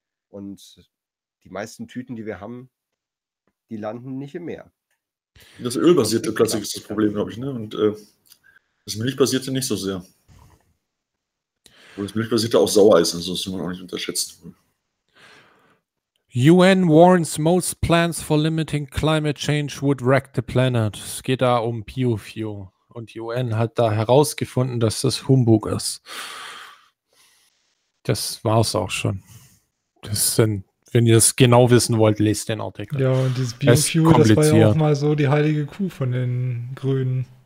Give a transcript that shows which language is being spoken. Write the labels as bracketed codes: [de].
[de] Und die meisten Tüten, die wir haben, die landen nicht im Meer. Das ölbasierte Plastik ist das Problem, glaube ich. Ne? Und das milchbasierte nicht so sehr. Und das milchbasierte auch sauer ist, also das muss man auch nicht unterschätzen. [en] UN warns most plans for limiting climate change would wreck the planet. [de] Es geht da um Biofuel. Und die UN hat da herausgefunden, dass das Humbug ist. Das war es auch schon. Das sind, wenn ihr es genau wissen wollt, lest den Artikel. Ja, und dieses Biofuel, das war ja auch mal so die heilige Kuh von den Grünen.